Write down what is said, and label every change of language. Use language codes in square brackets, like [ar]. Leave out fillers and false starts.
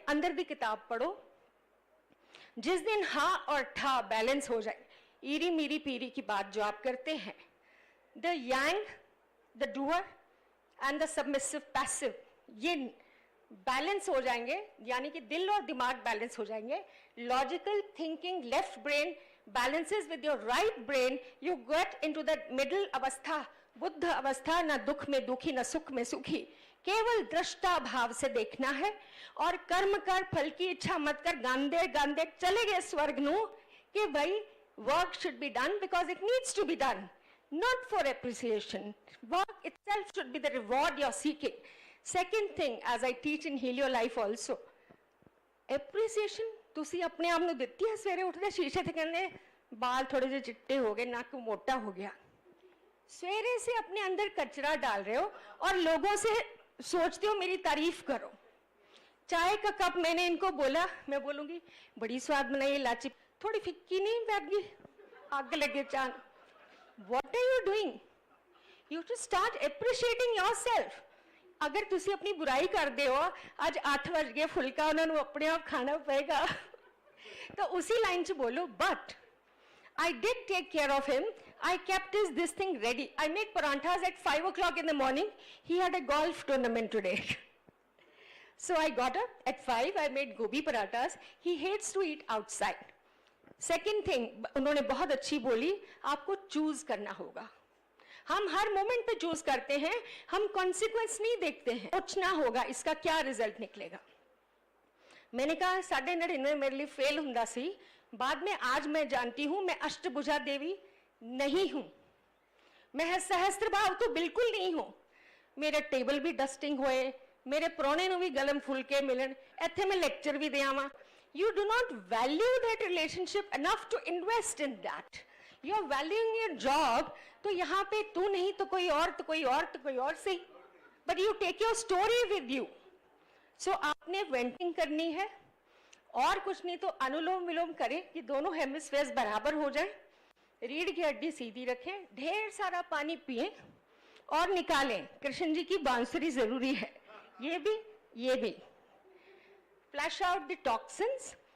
[hi] अंदर दी किताब पढ़ो, जिस दिन हा और ठा बैलेंस हो जाए, ईरी मीरी पीरी की बात जो आप करते हैं, [en] the yang, the doer and the submissive passive, [hi] ये बैलेंस हो जाएंगे, यानी कि दिल और दिमाग बैलेंस हो जाएंगे। [en] logical thinking, left brain balances with your right brain, you get into that middle [hi] अवस्था, बुद्ध अवस्था, ना दुख में दुखी ना सुख में सुखी। केवल दृष्टा भाव से देखना है और कर्म कर, फल की इच्छा मत कर। [pa] गांधे गांधे चले गए स्वर्ग नू कि भाई [en] work should be done because it needs to be done, not for appreciation. Work itself should be the reward you're seeking. Second thing, as I teach in Heal Your Life also, appreciation [pa] ਤੁਸੀਂ ਆਪਣੇ ਆਪ ਨੂੰ ਦਿੱਤੀ ਹੈ। ਸਵੇਰੇ ਉੱਠਦੇ शीशे ਤੇ ਕਹਿੰਦੇ बाल थोड़े से चिट्टे हो गए, नाक मोटा हो गया। [hi] सवेरे से अपने अंदर कचरा डाल रहे हो और लोगों से सोचते हो मेरी तारीफ करो। चाय का कप मैंने इनको बोला, मैं बोलूंगी बड़ी स्वाद बनाई, इलायची थोड़ी फिक्की नहीं बैठ गई, आग लगे चांद। [en] What are you doing? You to start appreciating yourself. [hi] अगर तुसी अपनी बुराई करते हो, आज 8 बज गए, फुलका उन्होंने अपने आप खाना पड़ेगा, तो उसी लाइन च बोलो, [en] But I did take care of him, I kept this thing ready. I made paranthas at 5 o'clock in the morning. He had a golf tournament today. So I got up at 5, I made gobi parathas. He hates to eat outside. Second thing, [hi] उन्होंने बहुत अच्छी बोली, आपको choose करना होगा. हम हर moment पे choose करते हैं, हम कॉन्सिक्वेंस नहीं देखते हैं. सोचना होगा इसका क्या रिजल्ट निकलेगा. मैंने कहा 99.5 मेरे लिए फेल हुंदा सी. बाद में आज मैं जानती हूं मैं अष्टभुजा देवी नहीं हूं. मैं सहस्त्र भाव तो बिल्कुल नहीं हूं. [pa] मेरे टेबल भी डस्टिंग होए, मेरे प्रोने ਨੂੰ ਵੀ ਗਲਮ ਫੁਲਕੇ ਮਿਲਣ, ਇੱਥੇ ਮੈਂ lecture we ਦਿਆਵਾਂ. [en] You do not value that relationship enough to invest in that. You are valuing your job, [hi] तो यहाँ पे तू नहीं तो कोई और, तो कोई और, तो कोई और सही. [en] But you take your story with you. [hi] So आपने वेंटिंग करनी है, और कुछ नहीं तो अनुलोम विलोम करें कि दोनों हेमिस्फेयर्स बराबर हो जाए. रीढ़ की हड्डी सीधी रखें, ढेर सारा पानी पिएं और निकालें. कृष्ण जी की बांसुरी जरूरी है. ये भी [en] Flush out the toxins.